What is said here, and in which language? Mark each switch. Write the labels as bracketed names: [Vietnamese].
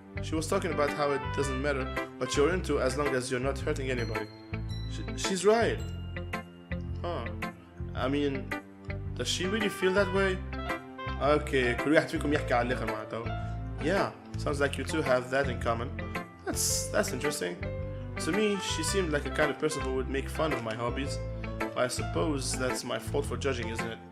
[English] She was talking about how it doesn't matter what you're into as long as you're not hurting anybody. She's right. Huh. I mean, does she really feel that way? [Arabic] Okay, كل واحد فيكم يحكي على الآخر معناتها. [English] Yeah, sounds like you two have that in common. That's interesting. To me, she seemed like a kind of person who would make fun of my hobbies. I suppose that's my fault for judging, isn't it?